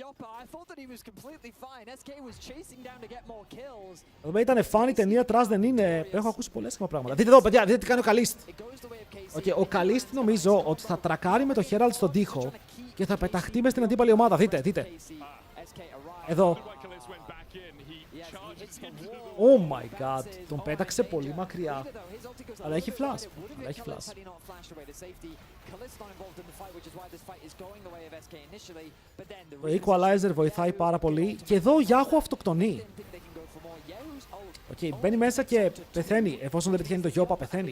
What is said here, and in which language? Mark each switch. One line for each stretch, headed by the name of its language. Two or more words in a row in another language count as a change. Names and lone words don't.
Greek: Εδώ ήταν φάνη ταινία, τρας δεν είναι. Έχω ακούσει πολλές πράγματα. Δείτε εδώ παιδιά, δείτε τι κάνει ο Καλίστ. Ο Καλίστ νομίζω ότι θα τρακάρει με το Herald στον τοίχο και θα πεταχτεί μες στην αντίπαλη ομάδα. Δείτε. Εδώ.
English: Oh my god,
Greek: τον πέταξε πολύ μακριά. Αλλά έχει flash. Αλλά έχει flash. Το equalizer βοηθάει πάρα πολύ. Και εδώ ο Yahoo αυτοκτονεί. Οκ, μπαίνει μέσα και πεθαίνει. Εφόσον δεν πετυχαίνει το Γιώπα, πεθαίνει.